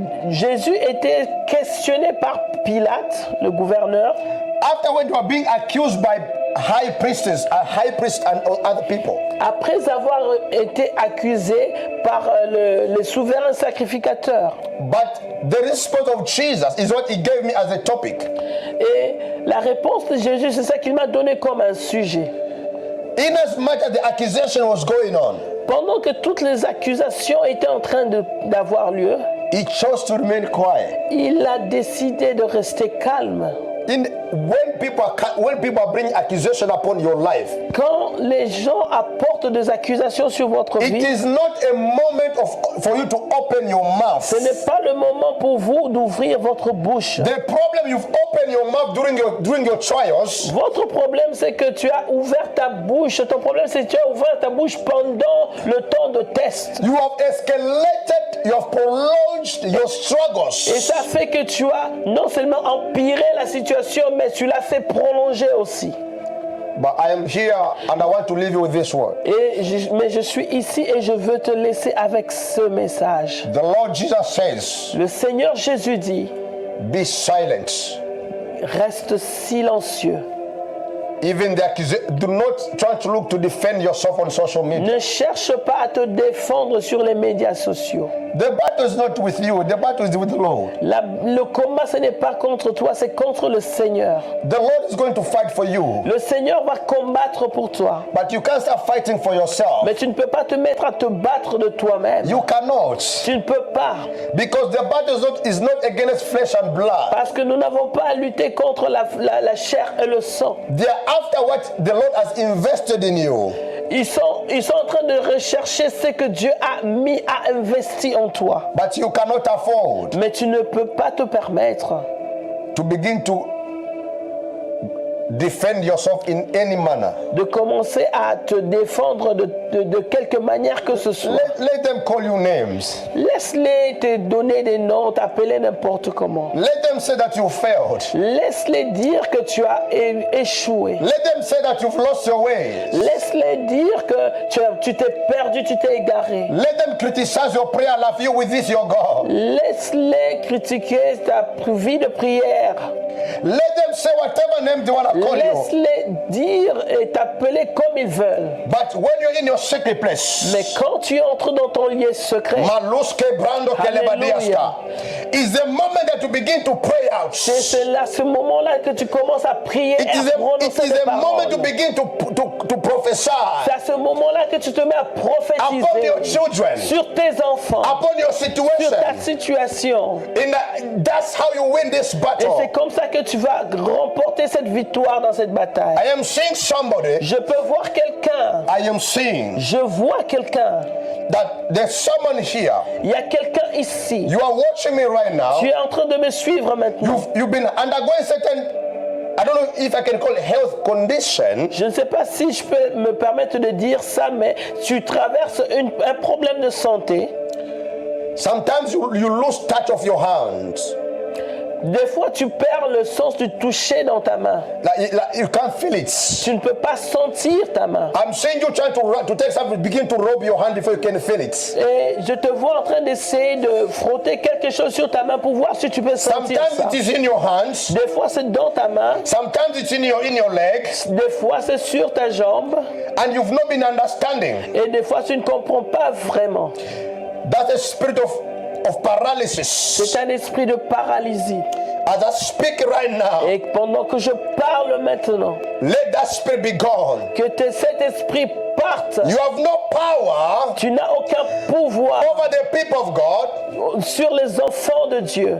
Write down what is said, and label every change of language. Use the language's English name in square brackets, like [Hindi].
[French] Jésus était questionné par Pilate, le gouverneur, [English] After when you are being accused by high priests and other people. [French] après avoir été accusé par les souverains sacrificateurs. [English] But the response of Jesus is what he gave me as a topic. [French] Et la réponse de Jésus, c'est ça qu'il m'a donné comme un sujet. [English] Inasmuch as the accusation was going on, [French] Pendant que toutes les accusations étaient en train d'avoir lieu, [English] he chose to remain quiet. [French] il a décidé de rester calme. [English] When people bring accusation upon your life, [French] Quand les gens apportent des accusations sur votre [English] it [French] vie, [English] is not a moment for you to open your mouth. [French] ce n'est pas le moment pour vous d'ouvrir votre bouche. [English] The problem, you've opened your mouth during your trials. [French] Votre problème, c'est que tu as ouvert ta bouche. Ton problème, c'est que tu as ouvert ta bouche pendant le temps de test. [English] You have escalated, you have prolonged your struggles. [French] Et ça fait que tu as non seulement empiré la situation, mais tu l'as fait prolonger aussi. [English] But I am here and I want to leave you with this word. [French] Mais je suis ici et je veux te laisser avec ce message. [English] The Lord Jesus says, [French] Le Seigneur Jésus dit, [English] be silent. [French] reste silencieux. [English] Even the accusation, do not try to look to defend yourself on social media. [French] Ne cherche pas à te défendre sur les médias sociaux. [English] The battle is not with you, the battle is with the Lord. [French] Le combat, ce n'est pas contre toi, c'est contre le Seigneur. [English] The Lord is going to fight for you. [French] Le Seigneur va combattre pour toi. [English] But you can't start fighting for yourself. [French] Mais tu ne peux pas te mettre à te battre de toi-même. [English] You cannot. [French] Tu ne peux pas. [English] Because the battle is not against flesh and blood. [French] Parce que nous n'avons pas à lutter contre la chair et le sang. [English] They are after what the Lord has invested in you. [French] Ils sont en train de rechercher ce que Dieu a investi en toi. [English] But you cannot afford [French] Mais tu ne peux pas te permettre [English] to begin to defend yourself in any manner. [French] de commencer à te défendre de quelque manière que ce soit. [English] Let them call you names. [French] Laisse-les te donner des noms, t'appeler n'importe comment. [English] Let them say that you failed. [French] Laisse-les dire que tu as échoué. [English] Let them say that you've lost your way. [French] Laisse-les dire que tu t'es perdu, tu t'es égaré. [English] Let them criticize your prayer life. You with this, your God. [French] Laisse-les critiquer ta vie de prière. [English] Let them say whatever name they want to call you. [French] Laisse-les dire et t'appeler comme ils veulent. [English] But when you're in your secret place, [French] Mais quand tu entres dans ton lieu secret, Maluske Brando Alléluia. Kelebadiaska, [English] is the moment that you begin to pray out. [French] C'est là, ce moment-là que tu commences à prier et à prononcer des [English] a moment you [French] paroles. [English] begin to prophesy [French] C'est à ce moment-là que tu te mets à [English] upon [French] prophétiser [English] your children, [French] sur tes enfants, [English] upon your [French] sur [English] situation. [French] ta situation. [English] And that's how you win this [French] Et [English] battle. [French] c'est comme ça que tu vas remporter cette victoire dans cette bataille. [English] I am seeing somebody, [French] Je peux voir quelqu'un. [English] I am seeing [French] Je vois quelqu'un. [English] that there's someone here. [French] Il y a quelqu'un ici. [English] You are watching me right now. [French] Tu es en train de me suivre maintenant. [English] You've been undergoing certain, I don't know if I can call it health condition. [French] Je ne sais pas si je peux me permettre de dire ça, mais tu traverses un problème de santé. [English] Sometimes you lose touch of your hands. [French] Des fois, tu perds le sens du toucher dans ta main. [English] Like you can't feel it. [French] Tu ne peux pas sentir ta main. [English] I'm seeing you trying to take something, begin to rub your hand before you can feel it. [French] Et je te vois en train d'essayer de frotter quelque chose sur ta main pour voir si tu peux sentir [English] Sometimes [French] ça. [English] it is in your hands. [French] Des fois, c'est dans ta main. [English] Sometimes it's in your leg, [French] Des fois, c'est sur ta jambe. [English] and you've not been understanding. [French] Et des fois, tu ne comprends pas vraiment. [English] That's a spirit of paralysis. [French] C'est un esprit de paralysie. [English] As I speak right now, [French] Et pendant que je parle maintenant, [English] let that spirit be gone. [French] que cet esprit parte. [English] You have no power [French] Tu n'as aucun pouvoir [English] over the people of God. [French] sur les enfants de Dieu.